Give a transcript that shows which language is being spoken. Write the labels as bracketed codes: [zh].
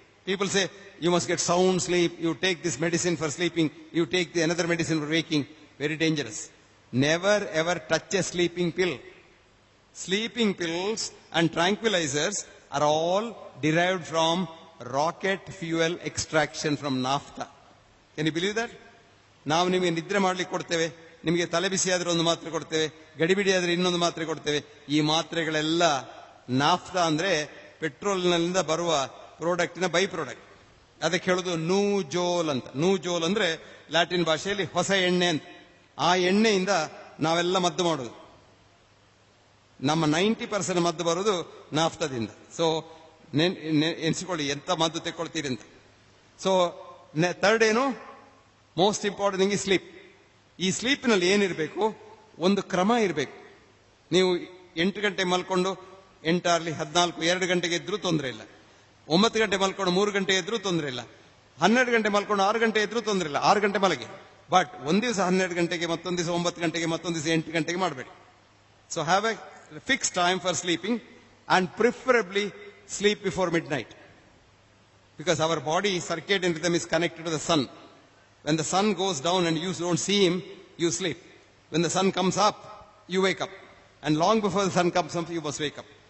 [en] People say, you must get sound sleep, you take this medicine for sleeping, you take another medicine for waking. Very dangerous. Never ever touch a sleeping pill. Sleeping pills and tranquilizers are all derived from rocket fuel extraction from naphtha. Can you believe that? [kn] ನಾವು ನಿಮಗೆ ನಿದ್ರೆ ಮಾಡ್ಲಿಕ್ಕೆ ಕೊಡ್ತೇವೆ, ನಿಮಗೆ ತಲೆ ಬಿಸಿ ಆದ್ರೆ ಒಂದು ಮಾತ್ರೆ ಕೊಡ್ತೇವೆ, ಗಡಿಬಿಡಿ ಆದ್ರೆ ಇನ್ನೊಂದು ಮಾತ್ರೆ ಕೊಡ್ತೇವೆ. ಈ ಮಾತ್ರೆಗಳೆಲ್ಲ ನಾಫ್ತಾ ಅಂದ್ರೆ ಪೆಟ್ರೋಲ್ನಿಂದ ಬರುವ ಪ್ರಾಡಕ್ಟಿನ ಬೈ ಪ್ರಾಡಕ್ಟ್. ಅದಕ್ಕೆ ಹೇಳೋದು ನೂಜೋಲ್ ಅಂತ. ನೂಜೋಲ್ ಅಂದ್ರೆ ಲ್ಯಾಟಿನ್ ಭಾಷೆಯಲ್ಲಿ ಹೊಸ ಎಣ್ಣೆ ಅಂತ. ಆ ಎಣ್ಣೆಯಿಂದ ನಾವೆಲ್ಲ ಮದ್ದು ಮಾಡೋದು. ನಮ್ಮ 90% ಮದ್ದು ಬರೋದು ನಾಫ್ತಾದಿಂದ. ಸೊ ಎನ್ಸಿಕೊಳ್ಳಿ ಎಂತ ಮದ್ದು ತೆಕ್ಕೊಳ್ತೀರಿ ಅಂತ. [en] So third ಏನು, most important thing ಈ sleep. [kn] ಈ ಸ್ಲೀಪಿನಲ್ಲಿ ಏನಿರಬೇಕು, ಒಂದು ಕ್ರಮ ಇರಬೇಕು. ನೀವು 8 ಗಂಟೆ ಮಲ್ಕೊಂಡು 8 ಆಗಲಿ 14, 2 ಗಂಟೆಗೆ ಎದ್ರೂ ತೊಂದರೆ ಇಲ್ಲ. 9 ಗಂಟೆ ಮಲ್ಕೊಂಡು 3 ಗಂಟೆ ಎದ್ರೂ ತೊಂದರೆ ಇಲ್ಲ. 12 ಗಂಟೆ ಮಲ್ಕೊಂಡು 6 ಗಂಟೆ ಎದ್ರೂ ತೊಂದರೆ ಇಲ್ಲ. 6 ಗಂಟೆ ಮಲಗಿ. ಬಟ್ ಒಂದ್ ದಿವಸ 12 ಗಂಟೆಗೆ, ಮತ್ತೊಂದು ದಿವಸ 9 ಗಂಟೆಗೆ, ಮತ್ತೊಂದು ದಿವಸ 8 ಗಂಟೆಗೆ ಮಾಡಬೇಡಿ. [en] So have a fix time for sleeping and preferably sleep before midnight, because our body circadian rhythm is connected to the sun. When the sun goes down and you don't see him, you sleep. When the sun comes up, you wake up, and long before the sun comes up, you must wake up.